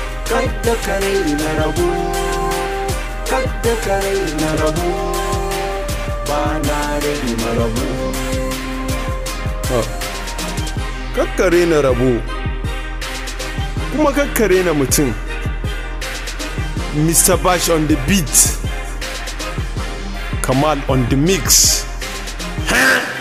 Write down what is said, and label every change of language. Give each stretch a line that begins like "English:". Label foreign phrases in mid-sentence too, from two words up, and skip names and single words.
Hausa: Kadda ka raina rabo. Kadda ka raina rabo. Ba na raina rabo. Kakka raina rabo. Kuma kakka raina mutum.
English: Mister Bash on the beat. Kamal on the mix. Huh?